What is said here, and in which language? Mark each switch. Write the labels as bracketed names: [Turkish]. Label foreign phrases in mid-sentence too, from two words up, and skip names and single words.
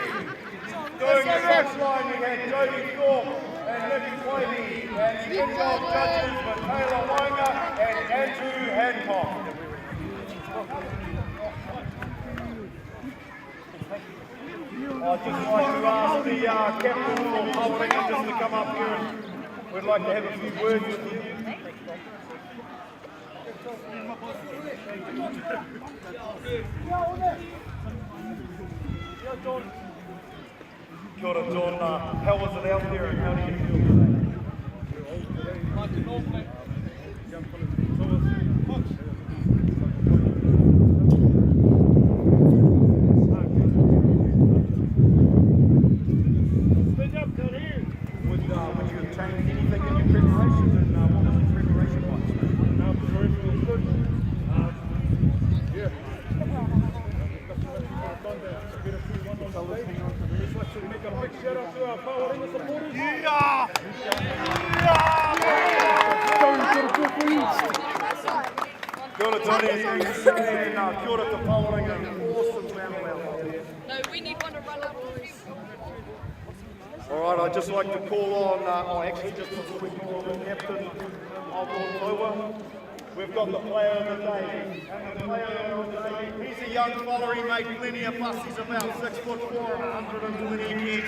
[English] Doing the touchline, we had Jody Thorpe and Nicky Quavey, and the in-goal judges were Taylor Wainga and Andrew Hancock. I'd just like to ask the captain or Pawarenga just to come up here and we'd like to have a few words with you. [Māori] Kia ora, [English] John. How was it out there and how do you feel today? Like the Northland. Would you have changed anything in your preparation and what was your preparation like? Preparation was good. Yeah. Make a big shout out to our Pawarenga supporters. Yeah! [Māori] Kia ora, Tony. [English] And [Māori] kia ora [English] to Pawarenga. Awesome battle out there. No, we need one to run up. All right, I'd just like to call on, actually just before we call on the captain of Otaua, we've got the player of the day. And the player of the day, he's a young fella, he made plenty of fuss, he's about 6'4" and 120 kgs.